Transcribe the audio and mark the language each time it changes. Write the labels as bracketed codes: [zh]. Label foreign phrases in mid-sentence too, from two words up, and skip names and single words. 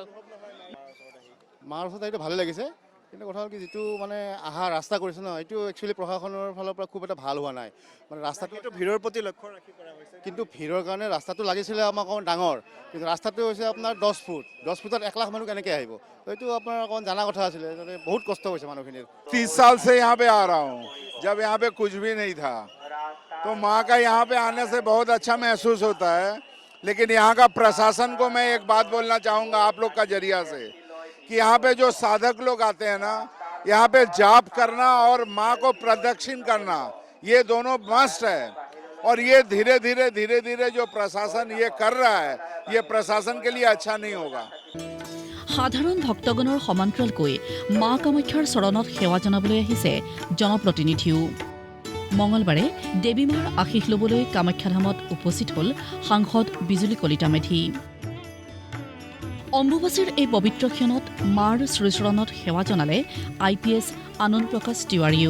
[as] মাৰ ওচৰত এইটো ভালে লাগিছে কিন্তু কথা হ'ল কি যিটো মানে আহা ৰাস্তা কৰিছে ন এইটো একচুৱেলি প্ৰশাসনৰ ফালৰ পৰা খুব এটা ভাল হোৱা নাই মানে ৰাস্তাটো ভিৰৰ প্ৰতি লক্ষ্য ৰাখি কৰা হৈছে কিন্তু ভিৰৰ কাৰণে ৰাস্তাটো লাগিছিলে আমাক অকণ ডাঙৰ কিন্তু ৰাস্তাটো হৈছে আপোনাৰ 10 ফুট 10 ফুটত 1 লাখ মানুহ কেনেকৈ আহিব এইটো আপোনাৰ অকণ জানা কথা আছিলে মানে বহুত কষ্ট হৈছে মানুহখিনিৰ [hi] 30 साल से यहाँ पे आ रहा हूँ जब यहाँ पे कुछ भी नहीं था तो माँ का यहाँ पे आने से बहुत अच्छा महसूस होता है लेकिन यहाँ का प्रशासन को मैं एक बात बोलना चाहूँगा आप लोग का जरिया से कि यहाँ पे जो साधक लोग आते हैं ना यहाँ पे जाप करना और माँ को प्रदक्षिण करना ये दोनों मस्ट है और ये धीरे धीरे जो प्रशासन ये कर रहा है ये प्रशासन के लिए अच्छा नहीं होगा [as] সাধাৰণ ভক্তগণৰ সমান্তৰালকৈ মা কামাখ্যাৰ চৰণত সেৱা জনাবলৈ আহিছে জনপ্ৰতিনিধিও মঙলবাৰে দেৱী মাৰ আশীষ ল'বলৈ কামাখ্যা ধামত উপস্থিত হ'ল সাংসদ বিজুলী কলিতা মেধি অম্বুবাচীৰ এই পবিত্ৰ ক্ষণত মাৰ শ্ৰীচৰণত সেৱা জনালে IPS আনন্দ প্ৰকাশ তিৱাৰীয়েও